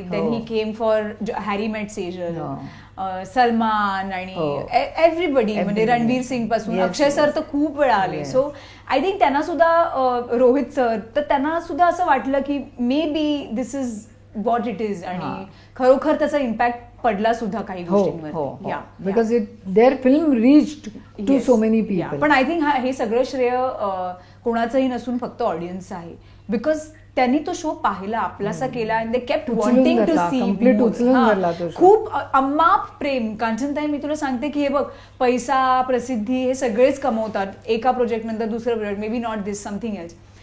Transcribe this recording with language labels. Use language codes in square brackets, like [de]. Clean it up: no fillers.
[en] then he came for [mr] Harry मेट सेजल, सलमान आणि [en] everybody, [mr] म्हणजे रणवीर सिंग पासून अक्षय सर तर खूप वेळा आले. [en] so I think [mr] त्यांना सुद्धा, रोहित सर, तर त्यांना सुद्धा असं वाटलं की [en] Maybe this is what it is. [mr] आणि खरोखर त्याचा इम्पॅक्ट पडला सुद्धा काही गोष्टींवर. [en] Because their film reached to so many people. [mr] पण [en] I think [mr] हे सगळं श्रेय कोणाचंही नसून फक्त ऑडियन्सचं आहे. [en] because [mr] त्यांनी तो शो पाहिला, आपलासा केला, [en] And they kept wanting to see. [mr] खूप अम्माप प्रेम. कांचनताई, मी तुला सांगते की हे बघ, पैसा, प्रसिद्धी हे सगळेच कमवतात एका प्रोजेक्ट नंतर दुसरं project, [en] Maybe not this, something else.